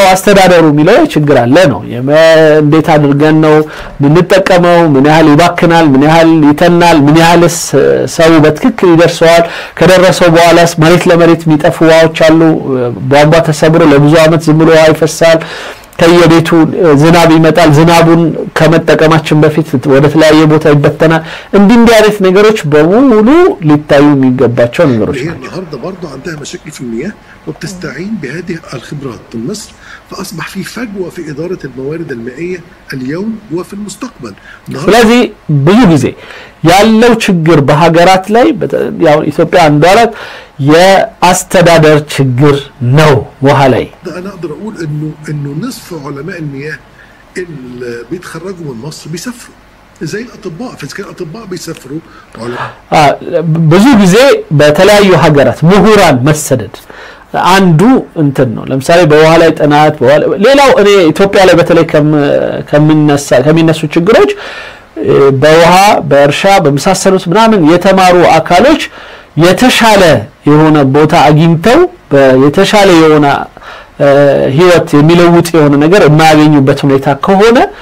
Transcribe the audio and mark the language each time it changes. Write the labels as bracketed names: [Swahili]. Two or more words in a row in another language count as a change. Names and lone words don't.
[Amharic] አስተዳደሩ የሚለው ችግር አለ ነው እንዴት አድርገን ነው ምንጠቀመው ምን ያህል ይባክናል ምን ያህል ይተናል ምን ያህልስ ሰው በትክክል ይደርሰዋል ከደረሰው በኋላስ መሬት ለመሬት የሚጠፉ ውሃዎች አሉ ቧንቧ ተሰብሮ ለብዙ አመት ዝም ብሎ አይፈሳል ከየቤቱ ዝናብ ይመጣል ዝናቡን ከመጠቀማችን በፊት ወደ ተለያየ ቦታ ይበተናል እንዲህ አይነት ነገሮች በሙሉ ሊታዩ የሚገባቸው ነገሮች ናቸው [Arabic] النهارده برضه عندها مشاكل في المياه وبتستعين بهذه الخبرات في مصر فاصبح في فجوه في اداره الموارد المائيه اليوم وفي المستقبل [Amharic] ስለዚህ ብዙ ጊዜ ያለው ችግር በሀገራት ላይ ያው ኢትዮጵያ አንዳላት የአስተዳደር ችግር ነው ውሃ ላይ [Arabic] انا اقدر اقول انه نصف علماء المياه اللي بيتخرجوا من مصر بيسافروا زي الاطباء فكان الاطباء بيسافروا [Amharic] ብዙ ጊዜ በተለያዩ ሀገራት ምሁራን መሰደድ አንዱ እንትን ነው ለምሳሌ በውሃ ላይ ጥናት ሌላው እኔ ኢትዮጵያ ላይ በተለይ ከሚነሱ ችግሮች በውሃ በእርሻ በመሳሰሉት ምናምን የተማሩ አካሎች የተሻለ የሆነ ቦታ አግኝተው የተሻለ የሆነ ህይወት የሚለውጥ የሆነ ነገር የማያገኙበት ሁኔታ ከሆነ